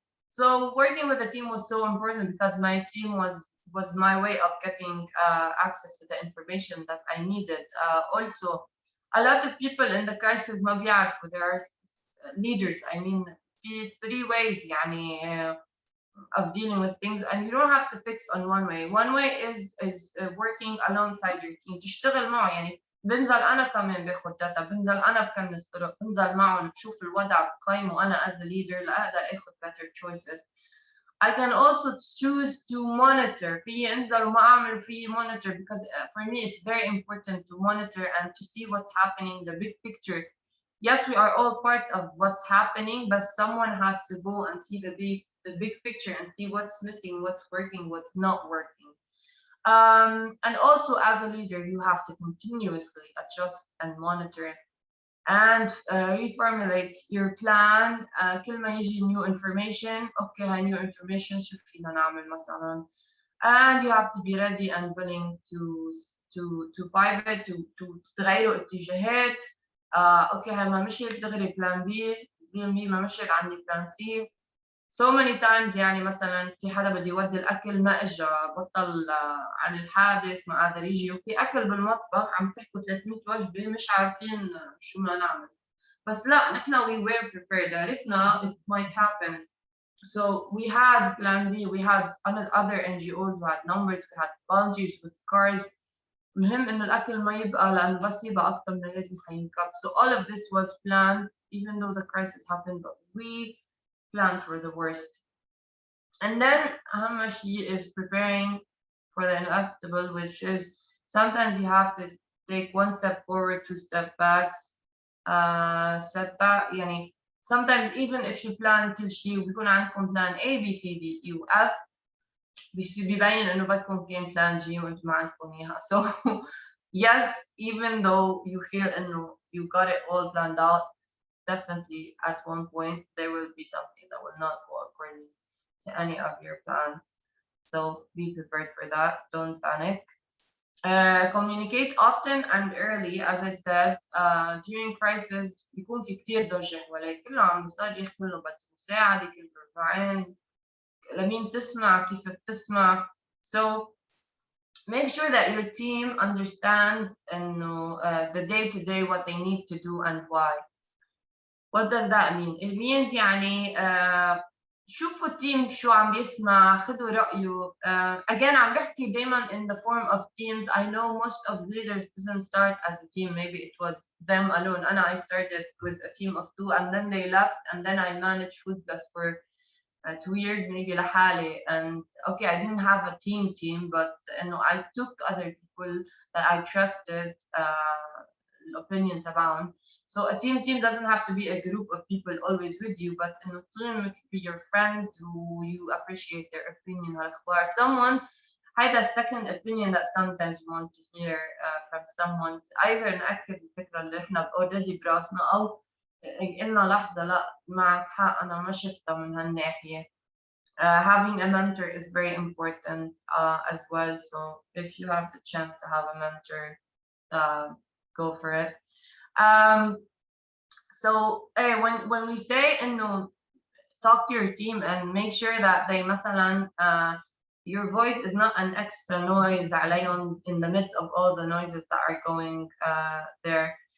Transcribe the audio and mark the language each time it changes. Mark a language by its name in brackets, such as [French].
[English] So working with the team was so important because my team was my way of getting access to the information that I needed. Also, a lot of people in the crisis [Arabic] ما بيعرفوا, [English] there are leaders. I mean, في 3 ways يعني of dealing with things, and you don't have to fix on one way. One way is working alongside your team, [Arabic] تشتغل معه. يعني بنزل أنا كمان باخد data, بنزل أنا بكنس طرق, بنزل معهم بشوف الوضع بقيمه أنا [English] as a leader [Arabic] لأقدر آخد [English] better choices. I can also choose to monitor. [Arabic] في انزل وما أعمل في [English] monitor, because for me it's very important to monitor and to see what's happening, the big picture. Yes, we are all part of what's happening, but someone has to go and see the big picture and see what's missing, what's working, what's not working. And also as a leader, you have to continuously adjust and monitor and reformulate your plan. [Arabic] كل ما يجي [English] new information, okay, هاي new information [Arabic] شو فينا نعمل مثلا, [English] and you have to be ready and willing to pivot, to [Arabic] تغيروا اتجاهات. اوكي هاي ما مشيت دغري plan B ما مشيت, عندي plan C. [English] So many times [Arabic] يعني مثلا في حدا بده يودي الاكل ما اجى, بطل عن الحادث ما قادر يجي, وفي اكل بالمطبخ عم تحكوا 300 وجبه مش عارفين شو بدنا نعمل. بس لا, نحن [English] we were prepared, [Arabic] عرفنا [English] it might happen. So we had plan B, we had other NGOs, we had numbers, we had volunteers with cars. [Arabic] مهم انه الاكل ما يبقى, لانه بس يبقى اكثر من لازم حينكب. [English] So all of this was planned, even though the crisis happened, but we planned for the worst. And then [Arabic] أهم شيء [English] is preparing for the inevitable, which is sometimes you have to take 1 step forward, 2 step backs, setback. [Arabic] يعني [English] sometimes even if you plan [Arabic] كل شيء وبيكون عندكم plan A B C D E و F, بيبين إنه بدكم كان plan G وأنتم ما عندكم إياها. [English] So yes, even though you feel إنه you got it all planned out, definitely at one point there will be something that will not go according to any of your plans. So be prepared for that. Don't panic. Communicate often and early. As I said, during crisis [Arabic] بيكون في كتير ضجة حواليك, كله عم بيصير يحكوا له بدك مساعدة, كل ربعين لمين تسمع, كيف بتسمع. [English] So make sure that your team understands إنه the day-to-day what they need to do and why. What does that mean? It means [Arabic] يعني شوفوا التيم شو عم بيسمع, خدوا رأيه. [English] Again, [Arabic] عم بحكي دايما [English] in the form of teams. I know most of leaders didn't start as a team. Maybe it was them alone. I started with a team of 2, and then they left, and then I managed FoodBlessed for 2 years maybe [Arabic] لحالي, [English] and okay, I didn't have a team, but I took other people that I trusted opinion [Arabic] تبعهم. [English] So a team doesn't have to be a group of people always with you, but in a team it could be your friends who you appreciate their opinion. Someone هيدا second opinion that sometimes you want to hear from someone. [Arabic] Either نأكد الفكرة اللي احنا already براسنا أو قلنا لحظة لا معك حق أنا ما شفتها من هالناحية. [English] Having a mentor is very important as well. So if you have the chance to have a mentor, go for it. So when we say talk to your team and make sure that they مثلا your voice is not an extra noise عليهم in the midst of all the noises that are going there.